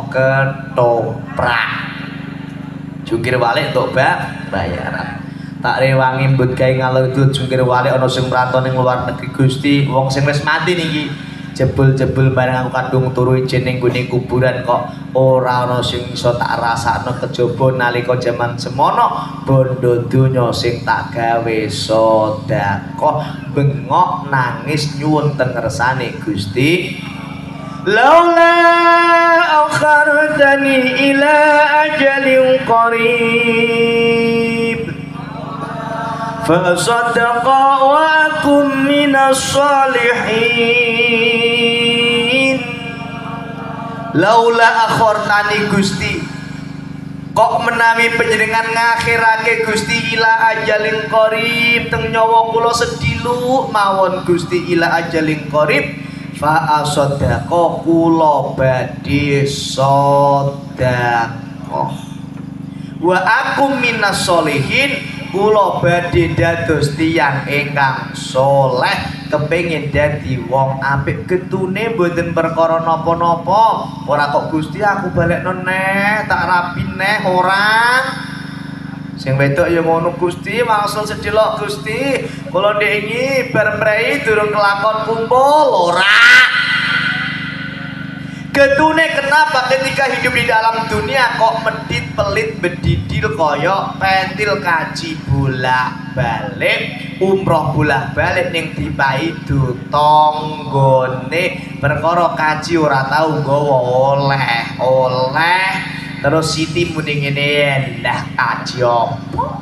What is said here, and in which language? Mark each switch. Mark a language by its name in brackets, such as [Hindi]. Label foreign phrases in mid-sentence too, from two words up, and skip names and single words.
[Javanese] ketoprak jungkir walik untuk bayaran tak rewangi budgae ngalor ngidul jungkir walik ana sing mrantau ning luar negeri Gusti wong sing wis mati niki jebul-jebul bareng aku kadung turu ijen ning gone kuburan kok ora ana sing iso tak rasakno kejaba nalika jaman semono bondo donya sing tak gawe sedekah bengok nangis nyuwun teng ngersane Gusti laula [Arabic] أخرتني إلى أجل قريب فأصدق وأكن من الصالحين لولا أخرتني [Javanese] Gusti kok menawi panjenengan ngakhirake Gusti [Arabic] إلى أجل qarib [Javanese] teng nyawa kula sedilu mawon Gusti [Arabic] إلى أجل قريب فأصدق [Javanese] kula badhe sedekah [Arabic] وأكن من الصالحين [Javanese] kula badhe dados tiyang ingkang saleh kepengin dadi wong apik getune mboten perkara napa-napa ora kok Gusti aku balekno neh tak rapi neh ora sing wedok ya ngono Gusti wangsul sedelok Gusti kula ndek iki bar mrei durung kelakon kumpul ora getune kenapa [Indonesian] ketika hidup di dalam dunia [Javanese] kok medit pelit bedidil kaya pentil kaji bolak-balik umroh bolak-balik ning dipaidu tanggane perkara kaji ora tau nggawa oleh terus Siti muni ngene ndah kaji apa